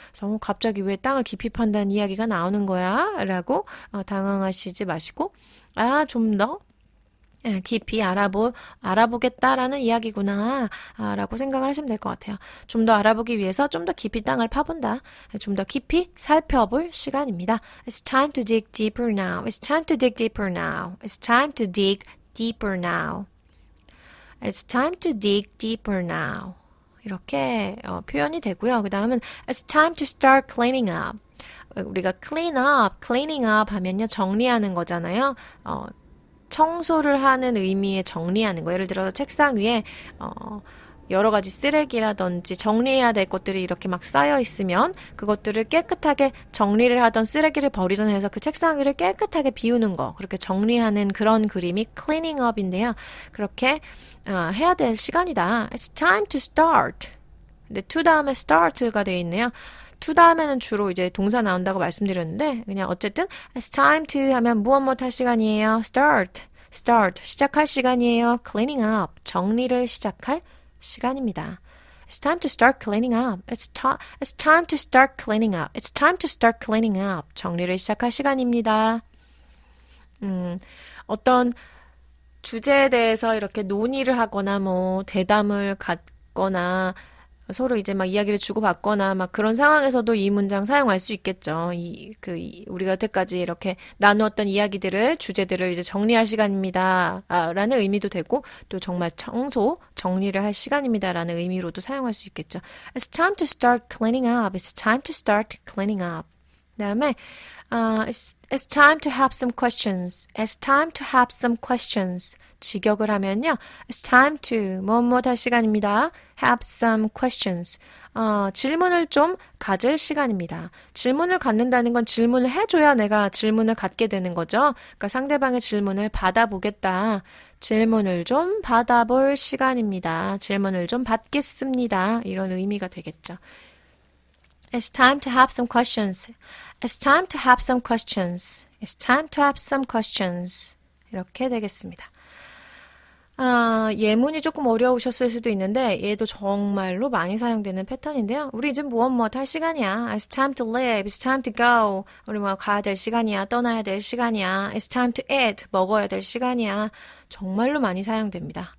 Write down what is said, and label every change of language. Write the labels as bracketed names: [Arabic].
[Korean] 그래서 갑자기 왜 땅을 깊이 판다는 이야기가 나오는 거야? 라고 당황하시지 마시고 좀 더 깊이 알아보겠다라는 이야기구나 라고 생각을 하시면 될 것 같아요. 좀 더 알아보기 위해서 좀 더 깊이 땅을 파본다. 좀 더 깊이 살펴볼 시간입니다. [English] It's time to dig deeper now. It's time to dig deeper now. It's time to dig deeper now. It's time to dig deeper now. [Korean] 이렇게 표현이 되고요. 그 다음은 [English] It's time to start cleaning up. [Korean] 우리가 cleaning up 하면요. 정리하는 거잖아요. 청소를 하는 의미의 정리하는 거. 예를 들어서 책상 위에 여러 가지 쓰레기라든지 정리해야 될 것들이 이렇게 막 쌓여 있으면 그것들을 깨끗하게 정리를 하던 쓰레기를 버리던 해서 그 책상 위를 깨끗하게 비우는 거. 그렇게 정리하는 그런 그림이 cleaning up인데요. 그렇게 해야 될 시간이다. [English] It's time to start. [Korean] 근데 to 다음에 start가 되어 있네요. to 다음에는 주로 이제 동사 나온다고 말씀드렸는데 그냥 어쨌든 it's time to 하면 무엇 할 시간이에요. [English] start. [Korean] 시작할 시간이에요. [English] cleaning up. [Korean] 정리를 시작할 시간입니다. [English] It's time to start cleaning up. It's time to start cleaning up. It's time to start cleaning up. [Korean] 정리를 시작할 시간입니다. 어떤 주제에 대해서 이렇게 논의를 하거나 뭐 대담을 갖거나 서로 이제 막 이야기를 주고받거나 막 그런 상황에서도 이 문장 사용할 수 있겠죠. 우리가 여태까지 이렇게 나누었던 이야기들을, 주제들을 이제 정리할 시간입니다. 라는 의미도 되고, 또 정말 정리를 할 시간입니다. 라는 의미로도 사용할 수 있겠죠. [English] It's time to start cleaning up. It's time to start cleaning up. [Korean] 그다음에 [English] it's time to have some questions. It's time to have some questions. [Korean] 직역을 하면요. [English] It's time to [Korean] 뭐뭐 할 시간입니다. [English] Have some questions. [Korean] 질문을 좀 가질 시간입니다. 질문을 갖는다는 건 질문을 해줘야 내가 질문을 갖게 되는 거죠. 그러니까 상대방의 질문을 받아보겠다. 질문을 좀 받아볼 시간입니다. 질문을 좀 받겠습니다. 이런 의미가 되겠죠. [English] It's time to have some questions. It's time to have some questions. It's time to have some questions. [Korean] 이렇게 되겠습니다. 예문이 조금 어려우셨을 수도 있는데 얘도 정말로 많이 사용되는 패턴인데요. 우리 이제 무엇 할 시간이야. [English] It's time to leave. It's time to go. [Korean] 우리 뭐 가야 될 시간이야. 떠나야 될 시간이야. [English] It's time to eat. [Korean] 먹어야 될 시간이야. 정말로 많이 사용됩니다.